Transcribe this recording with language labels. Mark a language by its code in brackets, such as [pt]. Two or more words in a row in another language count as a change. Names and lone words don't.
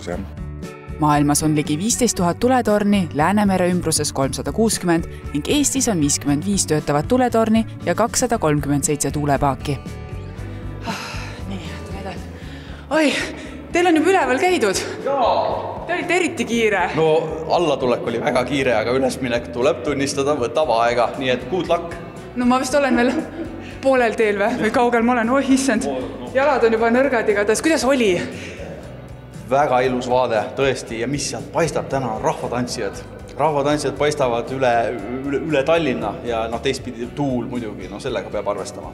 [et] Maailmas on ligi 15 000 tuletorni, Läänemere ümbruses 360 ning Eestis on 55 töötavat tuletorni ja 237 tuulepaaki. Oi, teil on juba üleval käidud? Jaa. Te olite eriti kiire. No allatulek oli väga kiire, aga ülesminek tuleb tunnistada, võtab aega, nii et [en] good luck. [et] No ma vist olen veel poolel teel või kaugel ma olen, issand. Jalad on juba nõrgad igatahes. Kuidas oli? Väga ilus vaade, tõesti, ja mis sealt paistab täna on rahvatantsijad. Rahvatantsijad paistavad üle Tallinna ja teistpidi tuul muidugi, sellega peab arvestama.